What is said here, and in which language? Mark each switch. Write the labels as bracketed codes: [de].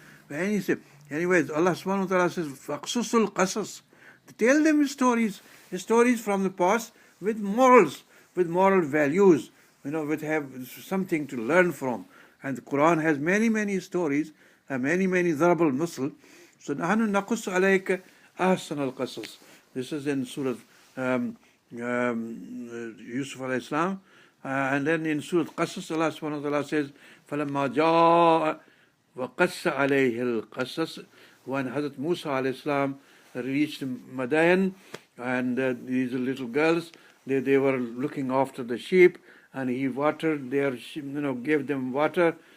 [en] Anyways, Allah subhanahu wa ta'ala says, [ar] فَقْصُصُ الْقَصَصِ. [en] Tell them stories from the past with morals, with moral values, with have something to learn from. And the Quran has many, many stories, many, many [ar] ضرب المثل. So نحن نقص عليك أحسن القصص. [en] This is in Surah Yusuf alayhi salam. And then in Surah Qasas, Allah subhanahu wa ta'ala says, [ar] فَلَمَّا جَاءَ وَقَصَّ عَلَيْهِ الْقَصَص. [en] When Hazrat Musa alayhi salam reached Madian, and these little girls, they were looking after the sheep, and he watered their sheep, gave them water.